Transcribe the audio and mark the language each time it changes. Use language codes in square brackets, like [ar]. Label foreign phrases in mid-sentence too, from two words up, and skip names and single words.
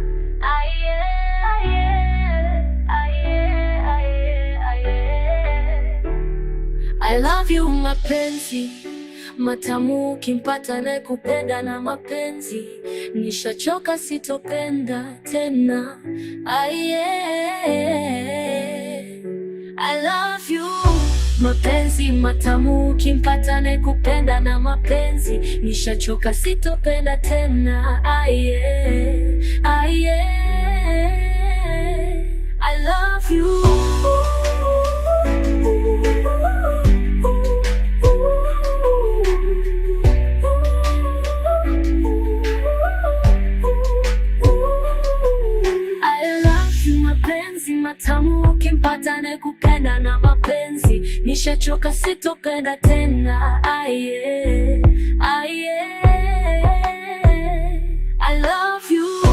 [en] Aye, aye, aye, aye, aye. I love you [sw] mapenzi matamu, ukimpata naye kupenda na mapenzi, nishachoka sitopenda tena. Aye, [en] I love you [sw] mapenzi matamu, ukimpata naye kupenda na mapenzi, nishachoka sitopenda tena. [en] Aye, aye, I love you. [sw] Matamu, ukimpata naye kupenda na mapenzi, nishachoka sitopenda tena. [en] Aye, aye, I love you.